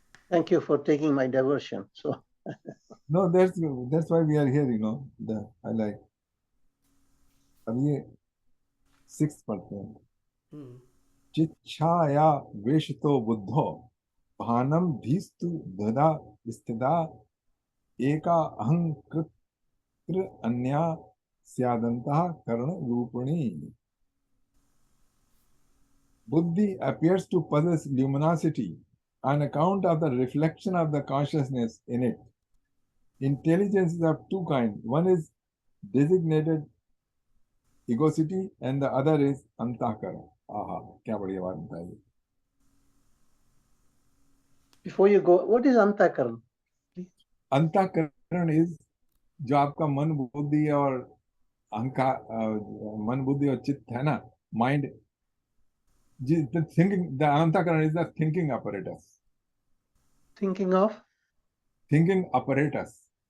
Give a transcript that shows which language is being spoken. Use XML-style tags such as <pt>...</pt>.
<en>Thank you for taking my diversion. So No, that's why we are here, you know. I like.</en> <hi>अब ये 6th पढ़ते हैं.</hi> <sa>चिच्छाया वेशतो बुद्धो भानम धीस्तु धदा स्थिता एका अहंकृत्र अन्या स्यादंतः कर्ण रूपिणी.</sa> <en>Buddhi appears to possess luminosity on account of the reflection of the consciousness in it. Intelligence is of two kinds. One is designated egocity and the other is antahkara.</en> <hi>Aha, क्या बढ़िया बात बताई.</hi> <en>before you go, what is antakaran?</en> <hi>अंतःकरण is जो आपका मन बुद्धि और अहंकार, मन बुद्धि और चित्त है ना, mind.</hi> <en>The thinking, the antahkara is the thinking apparatus. Thinking of? Thinking apparatus.</en>